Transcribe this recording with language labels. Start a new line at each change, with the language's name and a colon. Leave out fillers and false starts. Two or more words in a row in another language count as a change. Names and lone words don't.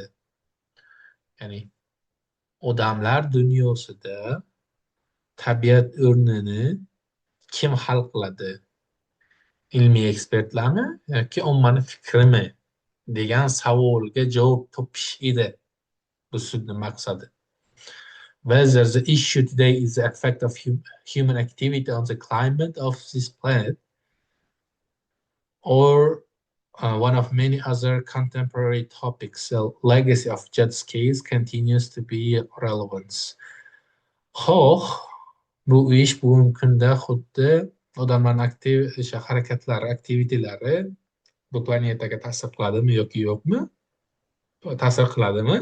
Uzbek: Ya'ni odamlar dunyosida tabiat o'rnini kim hal qiladi? Ilmiy ekspertlarmi yoki ommani fikrimi? Degan savolga javob topish edi bu sudni maqsadi.
English: Whether the issue today is the effect of human activity on the climate of this planet or one of many other contemporary topics, the legacy of Judd's case continues to be relevant.
Uzbek: Xo'sh, bu ish bugungi kunda xuddi odamlarning aktiv o'sha harakatlari, aktivitilari bu planetaga ta'sir qiladimi yoki yo'qmi? Ta'sir qiladimi?